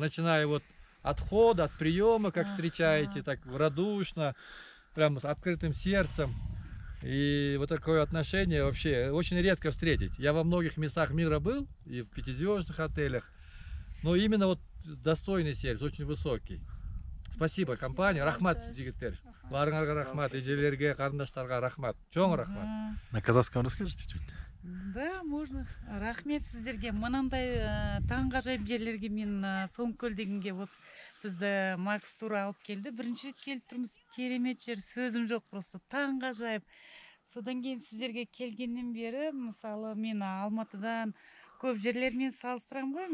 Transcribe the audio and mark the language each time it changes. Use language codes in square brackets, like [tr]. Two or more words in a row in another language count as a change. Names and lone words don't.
[ru] Начиная вот от входа, от приема, как встречаете, так радушно, прям с открытым сердцем. И вот такое отношение вообще очень редко встретить. Я во многих местах мира был, и в пятизвездных отелях. Но именно вот достойный сервис, очень высокий. Спасибо компания. [ky] Рахмат жигиттер. Барыңарга рахмат, эжелерге, карындаштарга рахмат. Чоң рахмат. [ru] На казахском расскажите чуть-чуть? Да, можно. [kk] Рахмет сіздерге. Мынандай таңғажайып жерлерге мен Сомкөл дегенге вот бізді Макс Тур алып келді. Бірінші рет келіп тұрмыз. Керемет жер, сөзім жоқ, просто таңғажайып. Содан кейін сіздерге келгеннен бері, мысалы, мен Алматыдан көп жерлермен салыстырамын ғой.